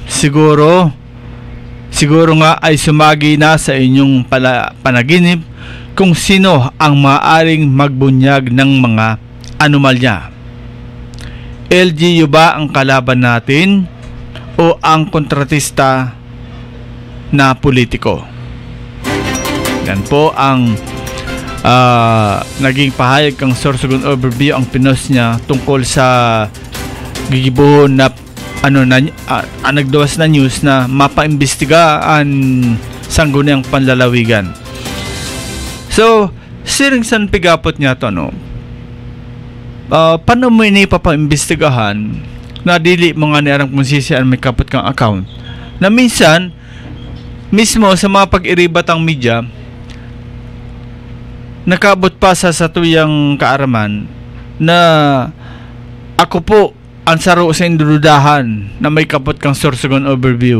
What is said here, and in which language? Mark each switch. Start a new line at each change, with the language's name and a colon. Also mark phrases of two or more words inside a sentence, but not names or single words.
Filipino: Siguro nga ay sumagi na sa inyong panaginip kung sino ang maaaring magbunyag ng mga anomalya. LGU ba ang kalaban natin o ang kontratista na politiko? Yan po ang naging pahayag ng Sorsogon Overview, ang pinost niya tungkol sa
Northern Sorsoganon: gigibuhon na nagdawas
Filipino: na news na mapaimbestiga ang Sangguniang Panlalawigan.
Northern Sorsoganon: So, siring san pigapot niya to paano mo ini papaimbestigahan na dili mo nga niarang kung sisian may kapot kang account, na minsan mismo sa mga pag-iribatang media nakabot pa sa tuyang kaaraman na ako po ang saro sa indududahan na may kapot kang Sorsogon overview.